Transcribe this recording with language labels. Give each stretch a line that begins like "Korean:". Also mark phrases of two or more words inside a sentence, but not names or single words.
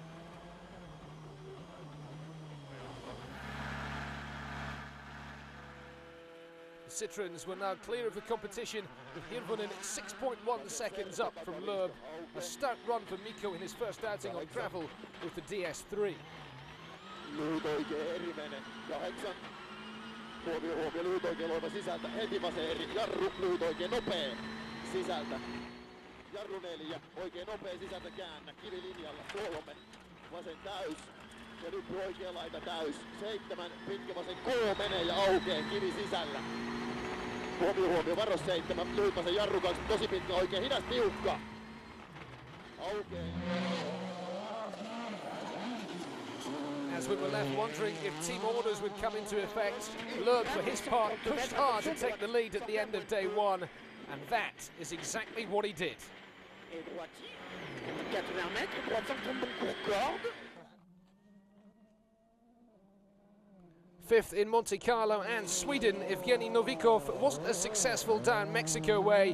English: The Citroëns were now clear of the competition, with Hirvonen 6.1 seconds up from Loeb. A stout run for Mikko in his first outing on gravel with the DS3.
Finnish: Huomio, lyhyt oikein loiva sisältä, heti vasen eri, jarru, lyhyt oikein nopea sisältä. Jarru 4, oikein nopea sisältä käännä, kivilinjalla 3, vasen täys. Ja nyt oikea laita täys, 7, pitkä vasen K menee ja aukee, kivi sisällä. Huomio, varo 7, lyhyt vasen jarru 2, tosi pitkä oikein, hidas tiukka. Aukee.
English: As we were left wondering if team orders would come into effect, Loeb for his part pushed hard to take the lead at the end of day 1, and that is exactly what he did. Fifth in Monte Carlo and Sweden, Evgeny Novikov wasn't as successful down Mexico way.